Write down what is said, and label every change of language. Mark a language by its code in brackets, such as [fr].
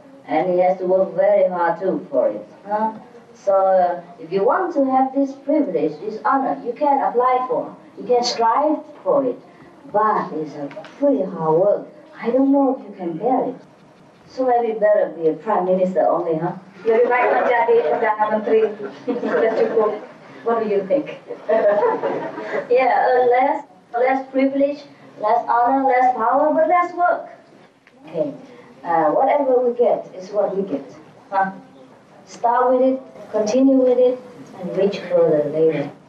[en] And he has to work very hard too for it, huh? So if you want to have this privilege, this honor, you can apply for, you can strive for it, but it's a pretty hard work. I don't know if you can bear it. So maybe better be a prime minister only, huh? [id] Lebih baik menjadi perdana menteri, sudah cukup. [en] What do you think? Yeah, less privilege, less honor, less power, but less work. Okay, whatever we get is what we get. Huh? Start with it, continue with it, and reach further later.